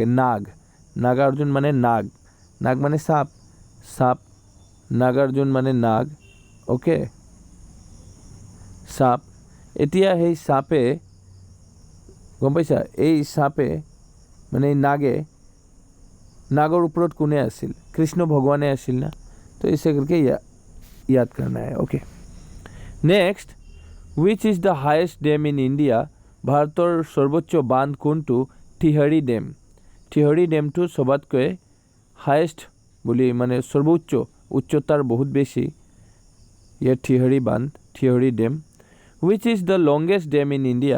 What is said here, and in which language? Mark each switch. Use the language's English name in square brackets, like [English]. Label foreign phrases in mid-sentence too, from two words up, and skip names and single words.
[Assamese] নাগাৰ্জুন মানে নাগ মানে সাপ, নাগাৰ্জুন মানে নাগ। অ'কে, সাপ। এতিয়া সেই সাপে, গম পাইছা, এই সাপে মানে নাগৰ ওপৰত কোনে আছিল? কৃষ্ণ ভগৱানে আছিল না। [Hindi] तो इसे करके याद करना है। [English] okay, next, which is the highest dam in India? [Assamese] ভাৰতৰ সৰ্বোচ্চ বান্ধ কোনটো? থিহৰি ডেম। থিহৰি ডেমটো সবতকৈ হাইয়েষ্ট বুলি, মানে সৰ্বোচ্চ, উচ্চতাৰ বহুত বেছি। [English] ইয়াৰ থিহৰি ডেম। which is the longest dam in India?